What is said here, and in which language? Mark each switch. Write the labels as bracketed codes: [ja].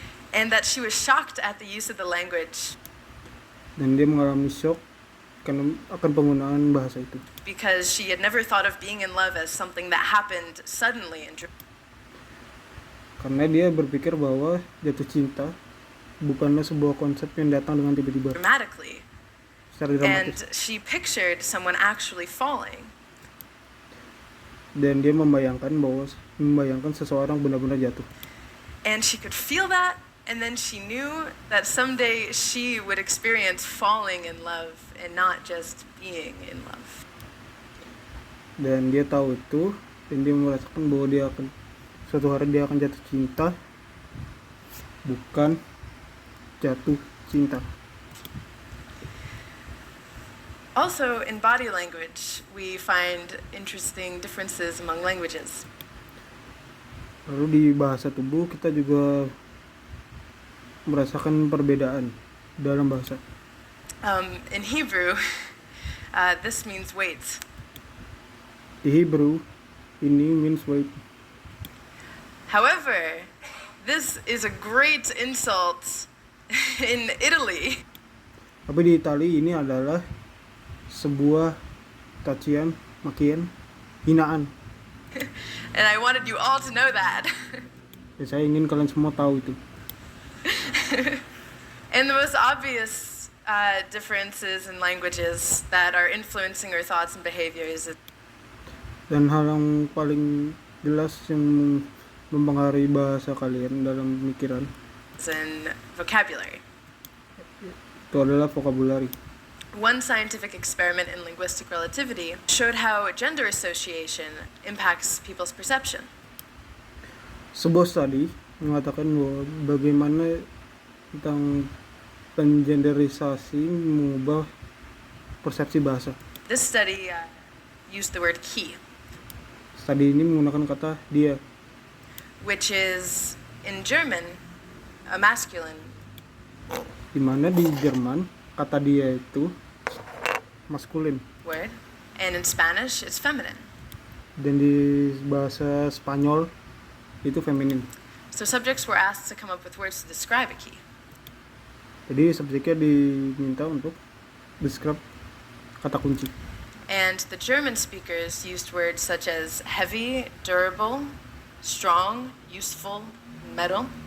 [en] And that she was shocked at the use of the language. [id] Dan dia mengalami shock akan penggunaan bahasa itu. [en] Because she had never thought of being in love as something that happened suddenly and [id] Karena dia berpikir bahwa jatuh cinta bukanlah sebuah konsep yang datang dengan tiba-tiba, [en] dramatically. [id] secara dramatis. [en] And she pictured someone actually falling. [id] Dan dia membayangkan seseorang benar-benar jatuh. [en] And she could feel that, and then she knew that someday she would experience falling in love and not just being in love. [id] Dan dia tahu itu, dan dia merasakan bahwa suatu hari dia akan jatuh cinta, bukan jatuh cinta. [en] Also, in body language, we find interesting differences among languages. [id] Lalu di bahasa tubuh kita juga merasakan perbedaan dalam bahasa. [en] In Hebrew, this means wait. [id] Di Hebrew, ini [en] means wait. However, this is a great insult in Italy. [id] Tapi di Itali ini adalah sebuah cacian, makian, hinaan. [en] And I wanted you all to know that. [id] Dan saya ingin kalian semua tahu itu. [en] And the most obvious differences in languages that are influencing our thoughts and behaviors [id] Dan hal yang paling jelas yang mempengaruhi bahasa kalian dalam pemikiran [en] is in vocabulary. [id] itu adalah vocabulary. [en] One scientific experiment in linguistic relativity showed how gender association impacts people's perception. [id] Sebuah studi mengatakan bahwa bagaimana tentang pengenderisasi mengubah persepsi bahasa. [en] This study used the word he, [id] Studi ini menggunakan kata dia, [en] which is in German a masculine, [id] di mana di Jerman kata dia itu maskulin [en] word, and in Spanish it's feminine. [id] dan di bahasa Spanyol itu feminin. [en] So subjects were asked to come up with words to describe a key. [id] Jadi subjeknya diminta untuk describe kata kunci. [en] And the German speakers used words such as heavy, durable, strong, useful, metal.